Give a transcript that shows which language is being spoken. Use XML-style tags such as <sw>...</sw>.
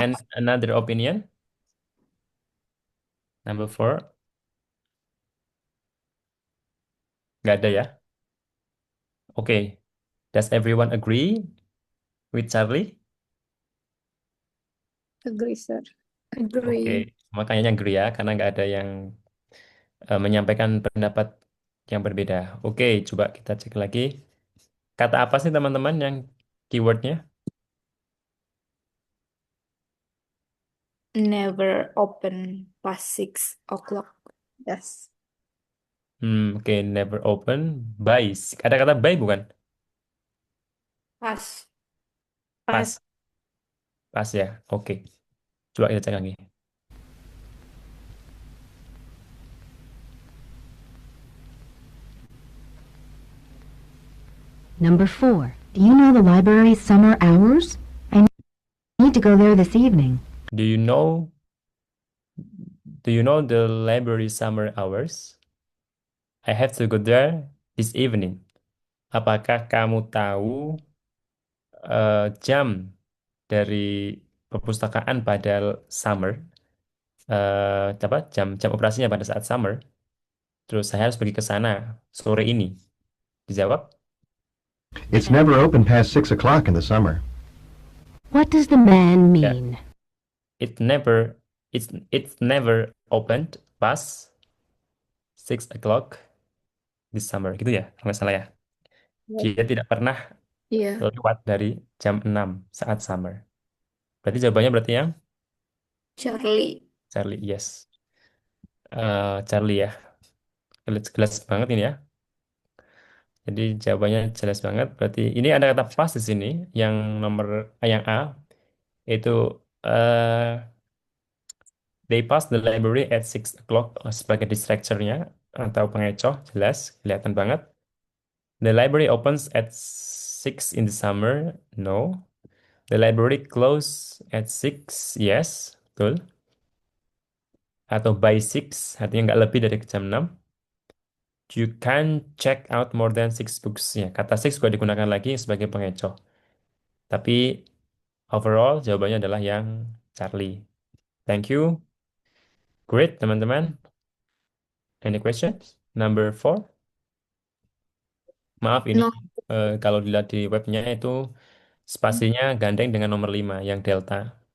<en>And another opinion, number 4.</en> <id>Nggak ada ya?</id> <en>Oke, does everyone agree with Charlie? agree, Sir. Oke, Agree.</en> <id>makanya agree ya, karena nggak ada yang menyampaikan pendapat yang berbeda. Oke, coba kita cek lagi. Kata apa sih teman-teman yang keywordnya?</id> <en>Never open past 6 o'clock. Yes.</en> <id>Oke,</id> <en>never open.</en> <id>By. Ada kata by bukan? Pas. Pas. Pas. Pas ya. Oke. Coba kita cek lagi.</id> <en>Number 4. Do you know the library's summer hours? I need to go there this evening. Do you know the library summer hours? I have to go there this evening.</en> <id>Apakah kamu tahu jam dari perpustakaan pada summer? Apa jam operasinya pada saat summer? Terus saya harus pergi ke sana sore ini. Dijawab?</id> <en>It's never open past 6 o'clock in the summer. What does the man</en> <id>Ya.</id> <en>mean? It never it's never opened past 6 o'clock this summer.</en> <id>Gitu ya, kalau nggak salah ya. Dia tidak pernah Iya. lewat dari jam 6 saat summer. Berarti jawabannya berarti yang</id> <en>Charlie.</en> <id>Charlie, yes. Charlie ya. Jelas banget ini ya. Jadi jawabannya jelas banget. Berarti ini ada kata pas di sini yang nomor yang A itu eh</id> <en>they pass the library at 6 o'clock</en> <id>sebagai distractornya atau pengecoh jelas kelihatan banget.</id> <en>The library opens at 6 in the summer. No. The library close at 6.</en> <id>Yes, betul. Atau</id> <en>by 6</en> <id>artinya nggak lebih dari jam 6.</id> <en>You can check out more than 6 books.</en> <id>Ya, kata 6 juga digunakan lagi sebagai pengecoh. Tapi overall jawabannya adalah yang Charlie.</id> <en>Thank you. Great, teman-teman. Any questions? Number 4.</en> <id>Maaf ini</id> <en>No.</en> <id>kalau dilihat di webnya itu spasinya gandeng dengan nomor 5 yang delta.</id>